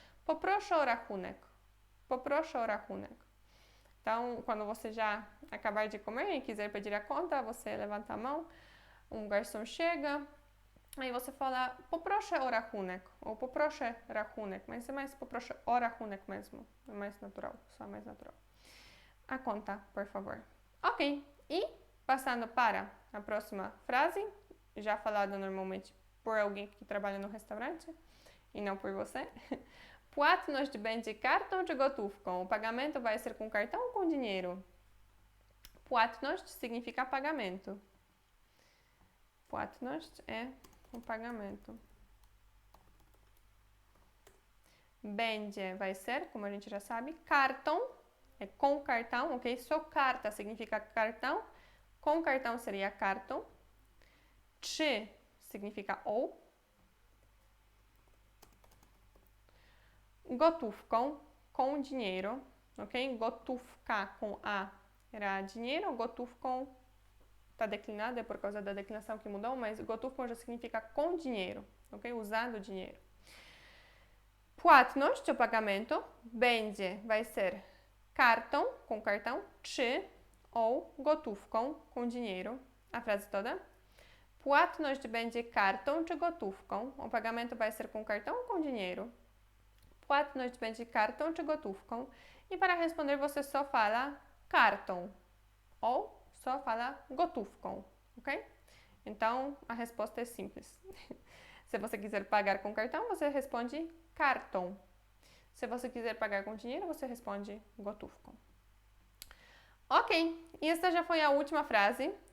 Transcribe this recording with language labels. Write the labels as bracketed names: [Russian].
[Polish] Poproszę o rachunek. Poproszę o rachunek. [Portuguese] Então, quando você já acabar de comer e quiser pedir a conta, você levanta a mão, um garçom chega, aí você fala [Polish] poproszę o rachunek, [Portuguese] ou [Polish] poproszę rachunek, [Portuguese] mas é mais poproszę o rachunek mesmo, é mais natural, só mais natural. A conta, por favor. Ok, e passando para a próxima frase, já falada normalmente por alguém que trabalha no restaurante e não por você. [Polish] Płatność będzie kartą czy gotówką? [Portuguese] O pagamento vai ser com cartão ou com dinheiro? Płatność significa pagamento. Płatność é o pagamento. Będzie vai ser, como a gente já sabe, cartão é com cartão, ok? Só carta significa cartão Com cartão seria kartą. Czy significa ou. Gotówką, com dinheiro, ok? Gotówka com A era dinheiro, gotówką está declinada por causa da declinação que mudou, mas gotówką já significa com dinheiro, ok? Usando dinheiro. Płatność, o pagamento, będzie, vai ser kartą, com cartão, czy ou gotówką, com dinheiro. A frase toda. [Polish] Płatność będzie kartą czy gotówką. [Portuguese] O pagamento vai ser com cartão ou com dinheiro. [Polish] Płatność będzie kartą czy gotówką. [Portuguese] E para responder você só fala kartą ou só fala gotówką, ok? Então a resposta é simples. Se você quiser pagar com cartão, você responde kartą. Se você quiser pagar com dinheiro, você responde gotówką. Ok, e esta já foi a última frase.